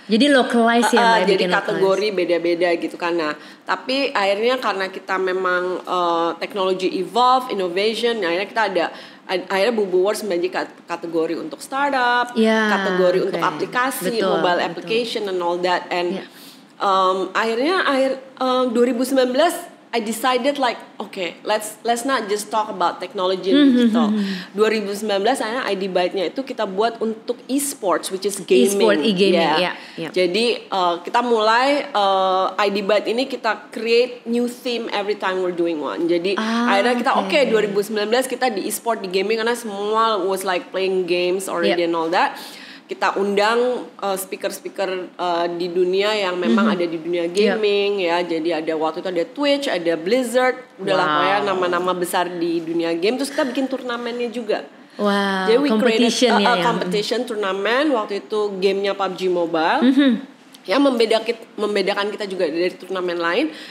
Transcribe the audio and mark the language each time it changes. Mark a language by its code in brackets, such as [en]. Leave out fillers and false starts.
[id] Jadi localize ya jadi kategori beda-beda gitu kan. Nah, tapi akhirnya karena kita memang teknologi evolve, innovation, akhirnya kita akhirnya Bubu Awards menjadi kategori untuk startup, kategori untuk aplikasi, [en] mobile application and all that. And [id] akhirnya [en] 2019 I decided like okay, let's not just talk about technology and digital. [id] 2019 akhirnya ID Byte-nya itu kita buat untuk e-sports, [en] which is gaming. E-gaming. [id] Jadi kita mulai ID Byte ini kita [en] create new theme every time we're doing one. [id] Jadi akhirnya kita 2019 kita di e-sport, di gaming karena semua [en] was like playing games already and all that. [id] Kita undang speaker-speaker di dunia yang memang ada di dunia gaming ya. Jadi ada waktu itu ada Twitch, ada Blizzard, udahlah pokoknya nama-nama besar di dunia game. Terus kita bikin turnamennya juga. Wow. Jadi [en] we competition created competition turnamen. [id] Waktu itu gamenya PUBG Mobile. Yang membedakan kita juga dari turnamen lain.